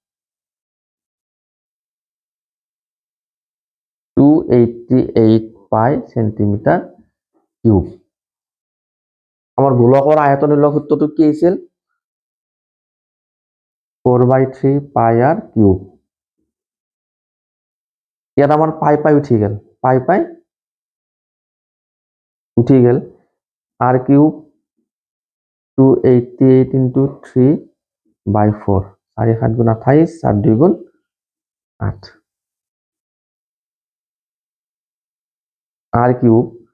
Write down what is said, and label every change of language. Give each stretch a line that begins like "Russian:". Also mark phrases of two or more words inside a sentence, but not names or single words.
Assamese: 288
English: pi centimetre cube
Assamese: আমার গোলকৰ আয়তন ওলোৱা সূত্ৰটো কি আছিল 4/3
English: pi r cube
Assamese: ইয়াত আমার পাই উঠি গেল পাই উঠি গেল
English: r cube
Assamese: 288 into 3/4 4 7 গুণ 28 4 2 গুণ 8
English: r cube